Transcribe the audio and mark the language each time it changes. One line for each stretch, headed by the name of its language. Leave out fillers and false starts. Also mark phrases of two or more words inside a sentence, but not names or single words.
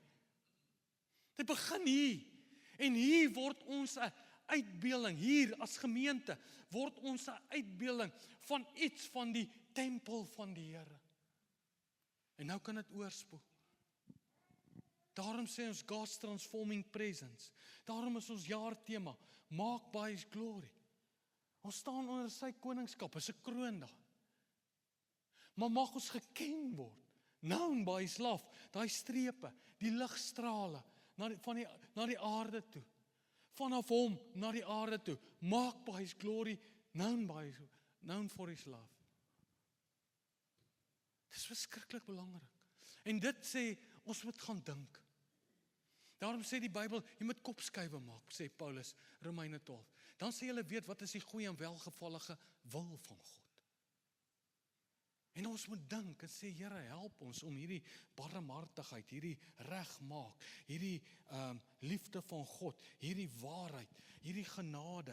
Afrikaans: Dit begin hier. En hier word ons 'n uitbeelding, hier as gemeente, word ons 'n uitbeelding van iets van die tempel van die Here. En nou kan dit oorspoel. Daarom sê ons
English: God's transforming presence.
Afrikaans: Daarom is ons jaartema,
English: marked by His glory.
Afrikaans: Ons staan onder sy koningskap, is 'n kroon daar. Maar mag ons geken word,
English: known by His love,
Afrikaans: daai strepe, die ligstrale, na die aarde toe. Vanaf hom na die aarde toe,
English: marked by His glory, known for His love.
Afrikaans: Dis verskriklik belangrik. En dit sê, ons moet gaan dink. Daarom sê die Bybel, jy moet kopskuive maak, sê Paulus, Romeine 12. Dan sê julle weet, wat is die goeie en welgevallige wil van God. En ons moet dink en sê, Here, help ons om hierdie barmhartigheid, hierdie regmaak, hierdie liefde van God, hierdie waarheid, hierdie genade.